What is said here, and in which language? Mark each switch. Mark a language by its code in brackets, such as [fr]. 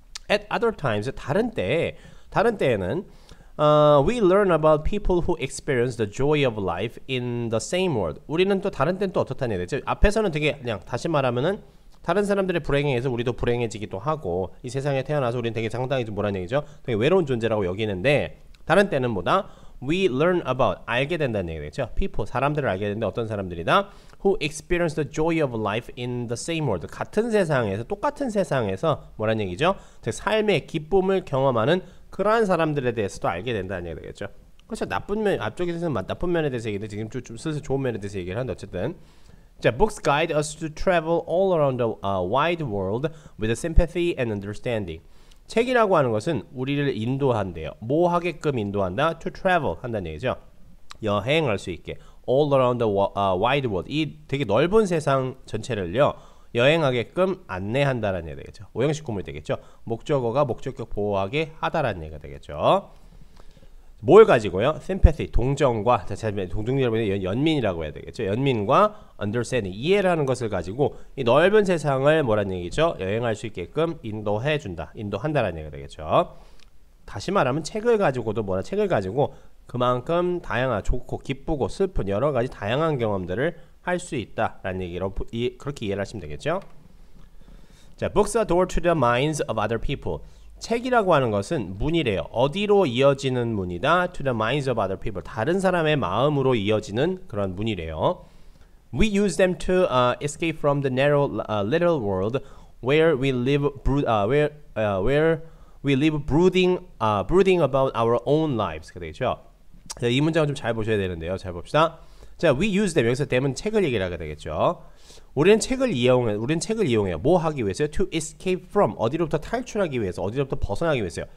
[en] At other times, [ko] 다른 때에는 [en] we learn about people who experience the joy of life in the same world. [ko] 우리는 또 다른 때는 또 어떻다는 얘기죠. 앞에서는 되게 그냥 다시 말하면은 다른 사람들의 불행에 의해서 우리도 불행해지기도 하고 이 세상에 태어나서 우리는 되게 상당히 좀 뭐라는 얘기죠. 되게 외로운 존재라고 여기는데 다른 때는 뭐다? [en] We learn about [ko] 알게 된다는 얘기겠죠. People 사람들을 알게 되는데 어떤 사람들이다? [en] Who experience the joy of life in the same world. [ko] 똑같은 세상에서 뭐라는 얘기죠? 즉 삶의 기쁨을 경험하는 그러한 사람들에 대해서도 알게 된다는 얘기가 되겠죠. 그렇죠. 앞쪽에서는 나쁜 면에 대해서 얘기했는데 지금 좀 슬슬 좋은 면에 대해서 얘기를 하는데 어쨌든 자, [en] books guide us to travel all around the wide world with sympathy and understanding. [ko] 책이라고 하는 것은 우리를 인도한대요. 뭐 하게끔 인도한다? [en] To travel [ko] 한다는 얘기죠. 여행할 수 있게. [en] All around the wide world. [ko] 이 되게 넓은 세상 전체를요. 여행하게끔 안내한다라는 얘기가 되겠죠. 오형식 구문이 되겠죠. 목적어가 목적격 보호하게 하다라는 얘기가 되겠죠. 뭘 가지고요? sympathy, 동정과, 동정 여러분이 연민이라고 해야 되겠죠. 연민과 understanding, 이해라는 것을 가지고 이 넓은 세상을 뭐란 얘기죠? 여행할 수 있게끔 인도해준다, 인도한다라는 얘기가 되겠죠. 다시 말하면 책을 가지고도 책을 가지고 그만큼 다양한 좋고 기쁘고 슬픈 여러 가지 다양한 경험들을 할 수 있다라는 얘기로 그렇게 이해를 하시면 되겠죠. [en] 자, books are door to the minds of other people. [ko] 책이라고 하는 것은 문이래요. 어디로 이어지는 문이다? [en] To the minds of other people. [ko] 다른 사람의 마음으로 이어지는 그런 문이래요. [en] We use them to escape from the narrow little world where we live brooding about our own lives. [ko] 되겠죠? 자, 이 문장을 좀 잘 보셔야 되는데요. 잘 봅시다. 자, [en] we use them. [ko] 여기서 them은 책을 얘기를 하게 되겠죠. 우리는 책을 이용해요. 뭐 하기 위해서요? [en] To escape from. [ko] 어디로부터 탈출하기 위해서, 어디로부터 벗어나기 위해서요.